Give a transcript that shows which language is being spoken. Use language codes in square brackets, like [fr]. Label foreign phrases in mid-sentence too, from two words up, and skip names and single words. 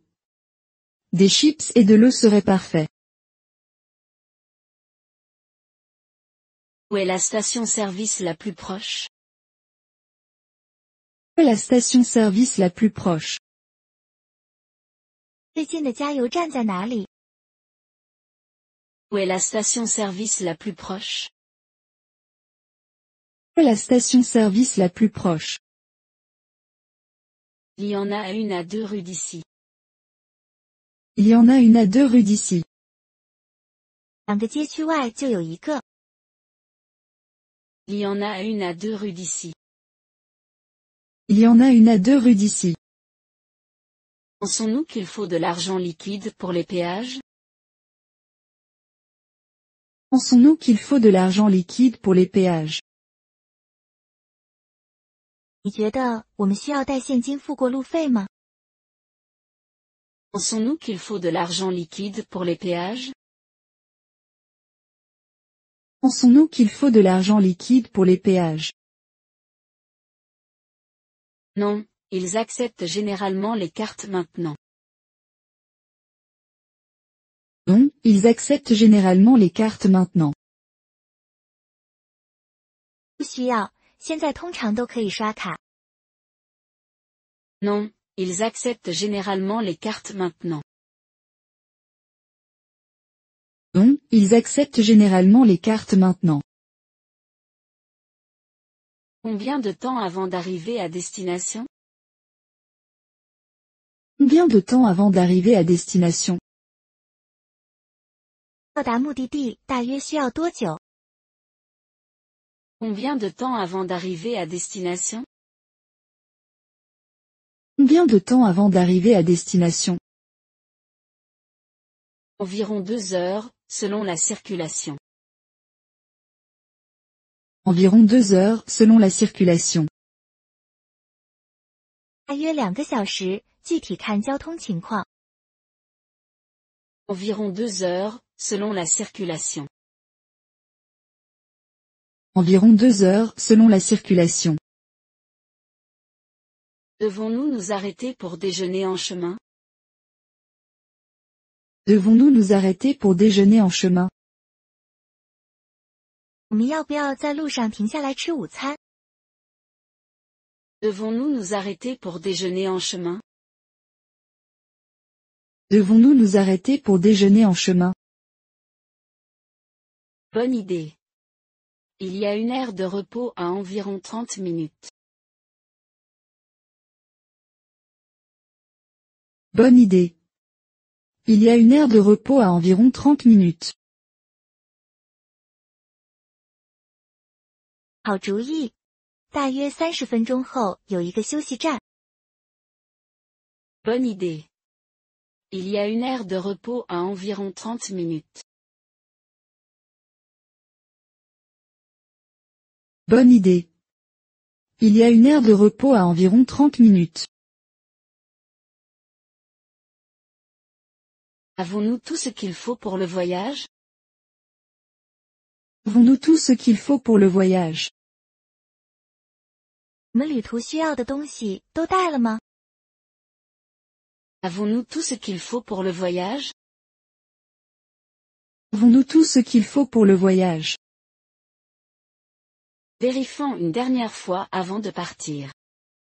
[fr] Des chips et de l'eau seraient parfaits. Où est la station-service la plus proche? Où est la station-service la plus proche? [zh] 最近的加油站在哪里？ [fr] Où est la station-service la plus proche? Où est la station-service la plus proche? Il y en a une à 2 rues d'ici. Il y en a une à 2 rues d'ici. [zh] 2个街区外就有一个。 [fr] Il y en a une à 2 rues d'ici. Il y en a une à 2 rues d'ici. Pensons-nous qu'il faut de l'argent liquide pour les péages? Pensons-nous qu'il faut de l'argent liquide pour les péages? [zh] 你觉得我们需要带现金付过路费吗？ [fr] Pensons-nous qu'il faut de l'argent liquide pour les péages? Pensons-nous qu'il faut de l'argent liquide pour les péages? Non, ils acceptent généralement les cartes maintenant. Non, ils acceptent généralement les cartes maintenant. [zh] 不需要，现在通常都可以刷卡。 [fr] Non, ils acceptent généralement les cartes maintenant. Non, ils acceptent généralement les cartes maintenant. Combien de temps avant d'arriver à destination? Combien de temps avant d'arriver à destination? [zh] 到达目的地大约需要多久？ [fr] Combien de temps avant d'arriver à destination? Combien de temps avant d'arriver à destination? Environ 2 heures, selon la circulation. Environ 2 heures, selon la circulation. [zh] 大约2个小时，具体看交通情况。 [fr] Environ 2 heures, selon la circulation. Environ 2 heures, selon la circulation. Devons-nous nous arrêter pour déjeuner en chemin? Devons-nous nous arrêter pour déjeuner en chemin? [zh] 我们要不要在路上停下来吃午餐？ [fr] Devons-nous nous arrêter pour déjeuner en chemin? Devons-nous nous arrêter pour déjeuner en chemin? Bonne idée. Il y a une aire de repos à environ 30 minutes. Bonne idée. Il y a une aire de repos à environ 30 minutes. [zh] 好主意，大约30分钟后有一个休息站。 [fr] Bonne idée. Il y a une aire de repos à environ 30 minutes. Bonne idée. Il y a une aire de repos à environ 30 minutes. Avons-nous tout ce qu'il faut pour le voyage? Avons-nous tout ce qu'il faut pour le voyage? [zh] 我们旅途需要的东西都带了吗？ [fr] Avons-nous tout ce qu'il faut pour le voyage? Avons-nous tout ce qu'il faut pour le voyage? Vérifions une dernière fois avant de partir.